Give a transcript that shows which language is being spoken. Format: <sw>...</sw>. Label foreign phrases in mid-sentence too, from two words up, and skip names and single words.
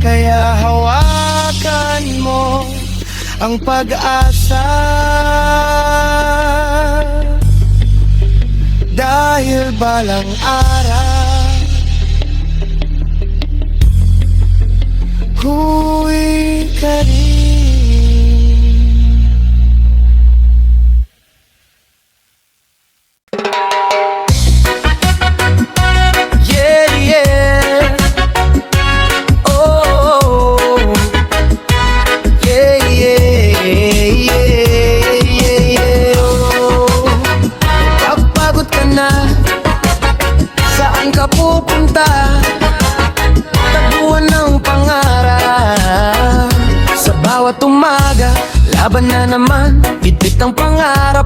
<tl>Kaya hawakan mo ang pag-asa, dahil balang araw huy ka rin.</tl> <en>Yeah, yeah. Oh, yeah, yeah, yeah, yeah.</en> <tl>Oh, kapagod ka na, saan ka pupunta? Taguan ng pangarap sa bawat umaga, laban na naman, bitbit ang pangarap.</tl>